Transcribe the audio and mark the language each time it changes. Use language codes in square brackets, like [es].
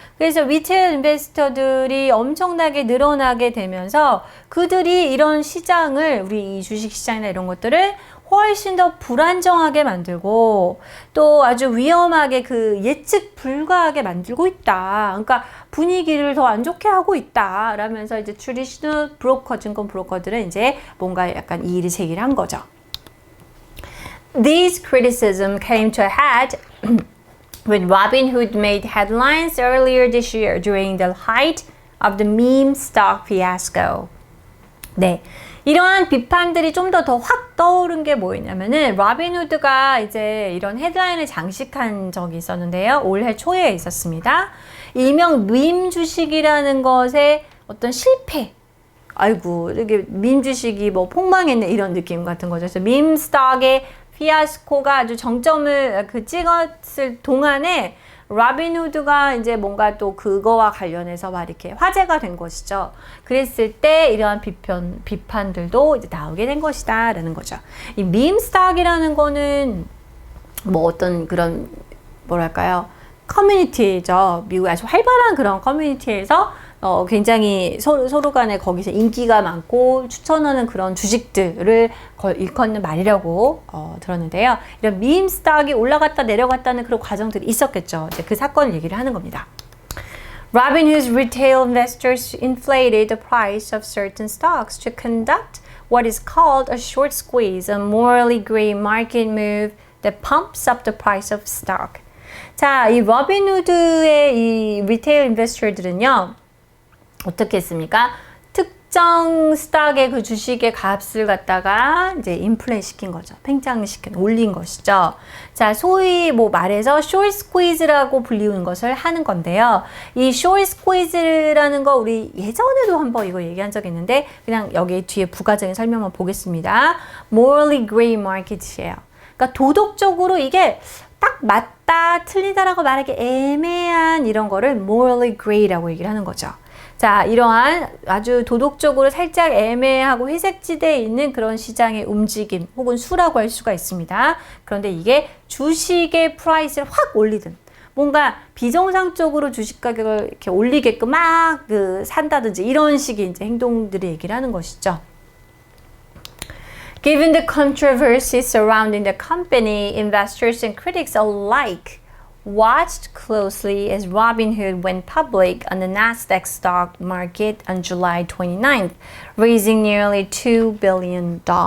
[ko] 그래서 리테일 인베스터들이 엄청나게 늘어나게 되면서 그들이 이런 시장을, 우리 이 주식 시장이나 이런 것들을 훨씬 더 불안정하게 만들고 또 아주 위험하게 그 예측 불가하게 만들고 있다. 그러니까 분위기를 더 안 좋게 하고 있다. 라면서 이제 트래디셔널 브로커, 증권 브로커들은 이제 뭔가 약간 이의를 제기를 한 거죠. [en] These criticism came to a head when Robinhood made headlines earlier this year during the height of the meme stock fiasco. [ko] 네. 이러한 비판들이 좀 더 확 떠오른 게 뭐였냐면은 로빈후드가 이제 이런 헤드라인을 장식한 적이 있었는데요. 올해 초에 있었습니다. 일명 밈 주식이라는 것의 어떤 실패. 아이고, 이게 밈 주식이 뭐 폭망했네 이런 느낌 같은 거죠. 그래서 밈 스톡의 피아스코가 아주 정점을 찍었을 동안에 로빈후드가 이제 뭔가 또 그거와 관련해서 막 이렇게 화제가 된 것이죠. 그랬을 때 이러한 비판들도 이제 나오게 된 것이다 라는 거죠. 이 밈 스톡이라는 거는 뭐 어떤 그런 뭐랄까요, 커뮤니티죠. 미국의 아주 활발한 그런 커뮤니티에서 굉장히 서로 간에 거기서 인기가 많고 추천하는 그런 주식들을 일컫는 말이라고 들었는데요. 이런 밈 스탁이 올라갔다 내려갔다는 그런 과정들이 있었겠죠. 이제 그 사건을 얘기를 하는 겁니다. [en] Robinhood's retail investors inflated the price of certain stocks to conduct what is called a short squeeze, a morally gray market move that pumps up the price of stock. [ko] 자, 이 로빈후드의 이 리테일 인베스터들은요, 어떻게 했습니까? 특정 스탁의 그 주식의 값을 갖다가 이제 인플레 시킨 거죠. 팽창시킨, 올린 것이죠. 자, 소위 뭐 말해서 short squeeze라고 불리우는 것을 하는 건데요. 이 short squeeze라는 거 우리 예전에도 한번 이거 얘기한 적이 있는데 그냥 여기 뒤에 부가적인 설명만 보겠습니다. Morally gray market이에요. 그러니까 도덕적으로 이게 딱 맞다, 틀리다라고 말하기 애매한 이런 거를 morally gray라고 얘기를 하는 거죠. 자, 이러한 아주 도덕적으로 살짝 애매하고 회색지대에 있는 그런 시장의 움직임 혹은 수라고 할 수가 있습니다. 그런데 이게 주식의 프라이스를 확 올리든 뭔가 비정상적으로 주식 가격을 이렇게 올리게끔 막 산다든지 이런 식의 이제 행동들을 얘기를 하는 것이죠. [en] Given the controversy surrounding the company, investors and critics alike watched closely as Robinhood went public on the Nasdaq stock market on July 29th, raising nearly $2 billion.